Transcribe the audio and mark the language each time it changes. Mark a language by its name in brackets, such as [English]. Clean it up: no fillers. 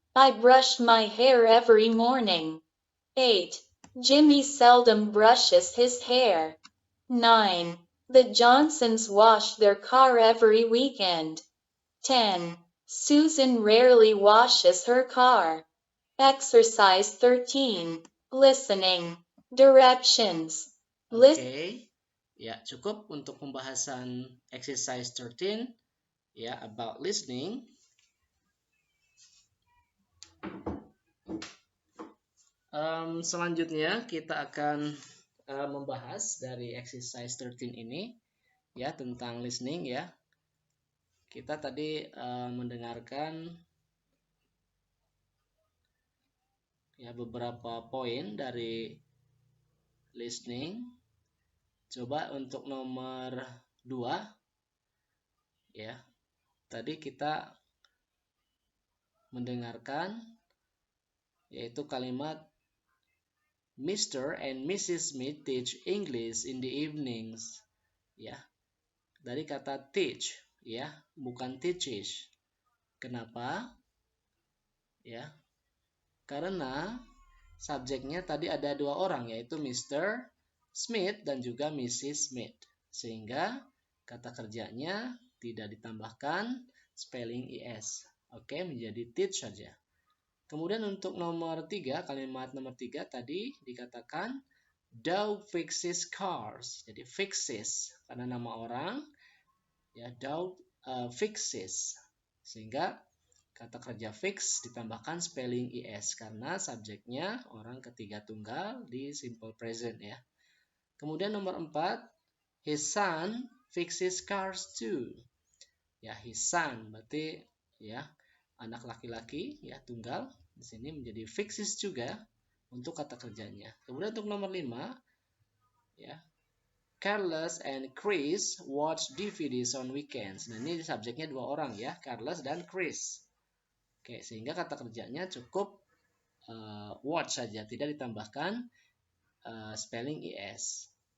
[English] I brush my hair every morning. 8. Jimmy seldom brushes his hair. 9. The Johnsons wash their car every weekend. 10. Susan rarely washes her car. Exercise 13. Listening. Directions. [Indonesian] Oke, ya cukup untuk pembahasan exercise 13 ya [English] about listening. [Indonesian] Selanjutnya kita akan membahas dari exercise 13 ini ya tentang listening ya. Kita tadi mendengarkan ya beberapa poin dari listening. Coba untuk nomor 2 ya. Tadi kita mendengarkan yaitu kalimat Mr. [English] and Mrs. Smith teach English in the evenings. [Indonesian] Ya. Dari kata teach ya, bukan teaches. Kenapa? Ya. Karena subjeknya tadi ada dua orang yaitu Mr. Smith dan juga Mrs. Smith. Sehingga kata kerjanya tidak ditambahkan spelling es. Oke, menjadi teach saja. Kemudian untuk nomor 3, kalimat nomor 3 tadi dikatakan [English] Doug fixes cars. [Indonesian] Jadi fixes karena nama orang ya [English] Doug fixes. [Indonesian] Sehingga kata kerja fix ditambahkan spelling es karena subjeknya orang ketiga tunggal di simple present ya. Kemudian nomor 4, [English] his son fixes cars too. [Indonesian] Ya, [English] his son [Indonesian] berarti ya anak laki-laki ya tunggal. Di sini menjadi fixes juga untuk kata kerjanya. Kemudian untuk nomor 5 ya. [English] Carlos and Chris watch DVDs on weekends. [Indonesian] Nah, ini subjeknya dua orang ya, Carlos dan Chris. Oke, sehingga kata kerjanya cukup watch saja, tidak ditambahkan spelling es.